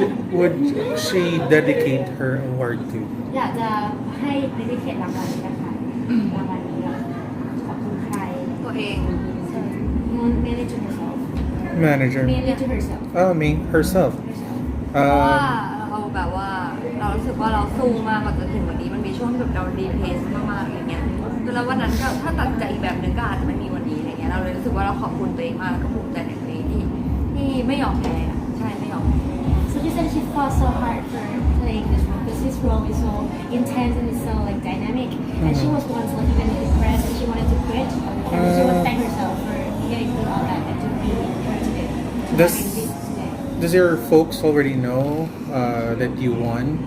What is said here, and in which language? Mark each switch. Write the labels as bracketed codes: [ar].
[en] Who would she dedicate her award to? [th] อยากจะให้ dedicate รางวัลนี้นะคะรางวัลนี้ขอบคุณใคร ตัวเอง [en] So, mainly to herself. Manager. Mainly to herself. Oh, me. Herself. [th] เพราะว่าเราแบบว่าเรารู้สึกว่าเราสู้มากกว่าจะถึงวันนี้มันมีช่วงที่แบบเราดีเพสมากๆอย่างเงี้ยแล้ววันนั้นก็ถ้าตัดใจอีกแบบหนึ่งก็อาจจะไม่มีวันนี้อะไรเงี้ยเราเลยรู้สึกว่าเราขอบคุณตัวเองมากแล้วก็ภูมิใจในตัวเองที่ไม่ยอมแพ้อะใช่ไม่ยอมแพ้ [en] So you said she fought so hard for playing this role because this role is so intense and it's so like dynamic. And she was once like even depressed and she wanted to quit. And she was thank herself for getting through all that and to be here today. Does- Having this today. Does your folks already know that you won?